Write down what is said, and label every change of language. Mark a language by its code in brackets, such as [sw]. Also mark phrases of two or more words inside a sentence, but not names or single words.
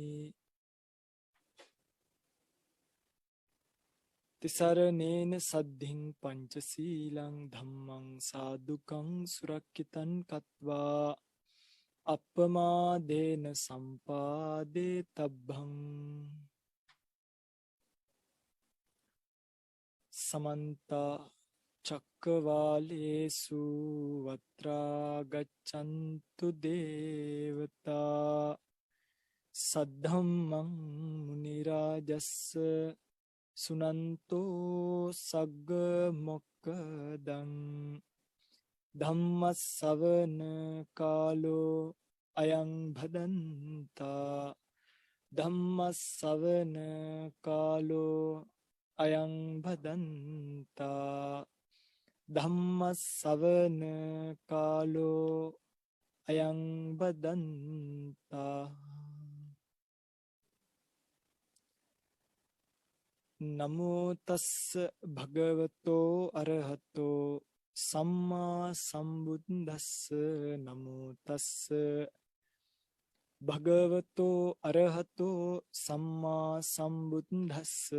[pi] තිසරණේන සද්ධින් පංචසීලං ධම්මං සාදුකං සුරක්ඛිතං කତ୍වා අප්පමාදේන සම්පාදේ තබ්බං. සමන්ත චක්කවාලේසු වත්‍රා ගච්ඡන්තු දේවතා සද්ධම්මං මුනි රාජස්ස සුනන්තෝ සග්ග මොක්කදං ධම්මස්සවන කාලෝ අයං භදන්තා ධම්මස්සවන කාලෝ අයං භදන්තා ධම්මස්සවන කාලෝ අයං භදන්තා. නමෝ තස්ස භගවතෝ අරහතෝ සම්මා සම්බුද්දස්ස. නමෝ තස්ස භගවතෝ අරහතෝ සම්මා සම්බුද්දස්ස.